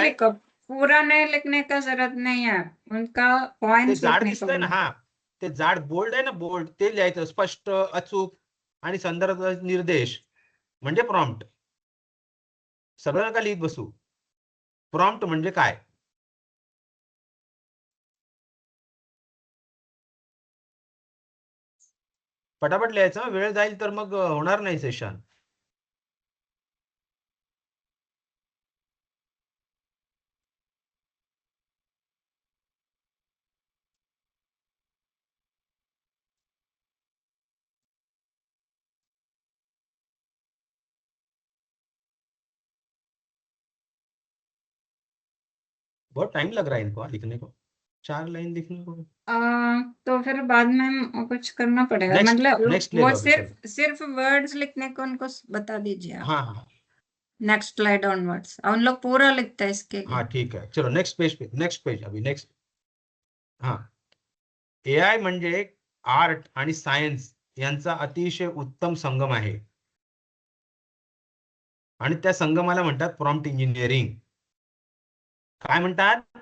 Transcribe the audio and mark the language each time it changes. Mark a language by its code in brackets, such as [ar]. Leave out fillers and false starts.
[hi] लिखो, पूरा नहीं लिखने का जरूरत नहीं है, उनका [mr] ते [en] points [mr] जाड [hi] लिखने को [mr] दिसतंय ना, [hi] बोलो. [mr] हा ते जाड बोल्ड आहे ना, बोल्ड ते लिहायचं. स्पष्ट, अचूक आणि संदर्भ निर्देश म्हणजे प्रॉम्प्ट. सगळं नका लिहित बसू. प्रॉम्प्ट म्हणजे काय? पटापट लिहायचं. वेळ जाईल तर मग होणार नाही सेशन. [hi] बहुत टाइम लग रहा है इनको लिखने को, 4 लाइन लिखने को. तो फिर बाद में कुछ करना पड़ेगा, [en] next [hi] मतलब नेक्स्ट ले वो लो अभी. चलो. सिर्फ वर्ड्स लिखने को उनको बता दीजिए आप. हाँ हाँ नेक्स्ट स्लाइड ऑनवर्ड्स उन लोग पूरा लिखते हैं इसके लिए. [mr] हाँ, ठीक आहे. [hi] चलो नेक्स्ट पेज पे, नेक्स्ट पेज अभी नेक्स्ट. [mr] हाँ, AI म्हणजे आर्ट आणि सायन्स यांचा अतिशय उत्तम संगम आहे. आणि त्या संगमाला म्हणतात प्रॉम्प्ट इंजिनिअरिंग. काय म्हणतात?